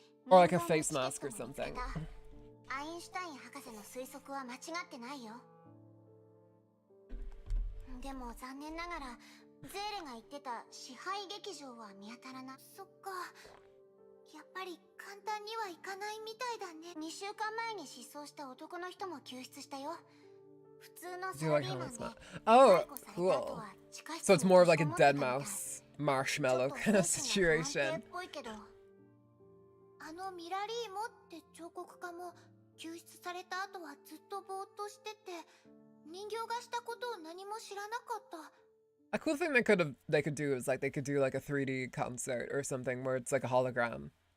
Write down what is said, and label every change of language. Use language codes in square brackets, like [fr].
[en] Or like a face mask or something. [ja] アインシュタイン博士の推測は間違ってないよ。でも残念ながらゼーレが言ってた支配劇場は見当たらない。そっか。やっぱり簡単にはいかないみたいだね。2週間前に失踪した男の人も救出したよ。普通のサラリーマンで。 [en] Oh, cool. So it's more of like a dead mouse, marshmallow kind of situation. [ja] あのミラリーモって彫刻家も救出された後はずっとぼーっとしてて、人形がしたことを何も知らなかった。 [en] A cool thing they could do is like they could do like a 3D concert or something where it's like a hologram.